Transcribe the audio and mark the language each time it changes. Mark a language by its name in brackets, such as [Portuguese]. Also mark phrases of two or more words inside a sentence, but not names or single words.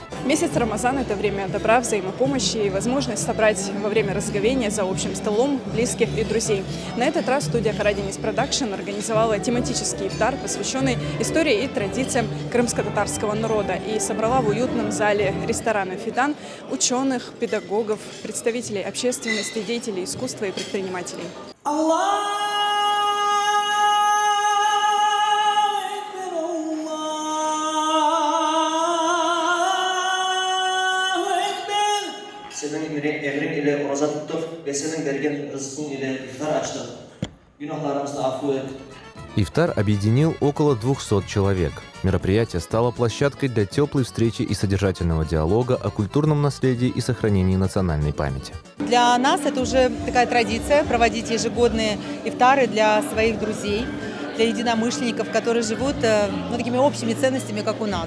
[Russian] Месяц Рамазан – это время добра, взаимопомощи и возможность собрать во время разговения за общим столом близких и друзей. На этот раз студия Karadeniz Production организовала тематический ифтар, посвященный истории и традициям крымско-татарского народа, и собрала в уютном зале ресторана «Фидан» ученых, педагогов, представителей общественности, деятелей искусства и предпринимателей. [Crimean Tatar] Senin emrin ile roza tuttuk ve senin vergen rızkın ile iftar açtık. Günahlarımızı affı et. [Russian] Ифтар объединил около 200 человек. Мероприятие стало площадкой для теплой встречи и содержательного диалога о культурном наследии и сохранении национальной памяти. Для нас это уже такая традиция проводить ежегодные ифтары для своих друзей, для единомышленников, которые живут такими общими ценностями, как у нас.